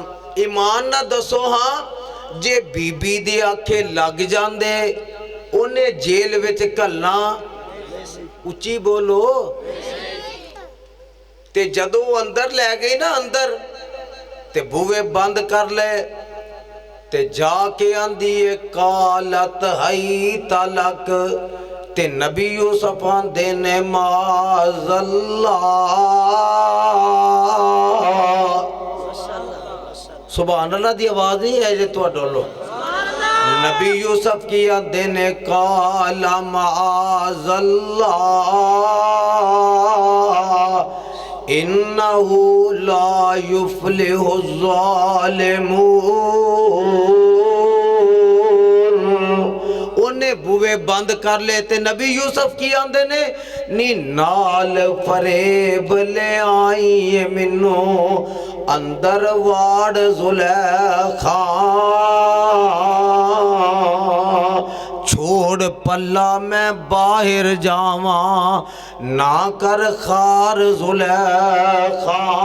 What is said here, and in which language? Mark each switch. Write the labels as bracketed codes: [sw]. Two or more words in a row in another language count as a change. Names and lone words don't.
[pa] ایمان نہ دسو، ہاں جے بیبی دی آکھے لگ جاندے انہاں جیل وچ گھلنا، اچی بولو، تے جدوں اندر لے گئی نہ، اندر تے بوہے بند کر لے، تے جاکے آندی ہے [ar] قالت هيت لك, [pa] تے نبی یوسف آندے نے معاذاللہ. [ar] سبحان الله [pa] دی آواز نہیں ہے جے تہاڈے لو. نبی یوسف کی آندے نے [ar] قال معاذ الله, إنه لا يفلح الظالمون. [pa] انہاں بوہے بند کر لے، تے نبی یوسف کی آندے نے نی نال فریب لے آئی ہے مینوں، اندر واڑ زلیخا، چھوڑ پلا میں باہر جاواں، نہ کر خوار زلیخا.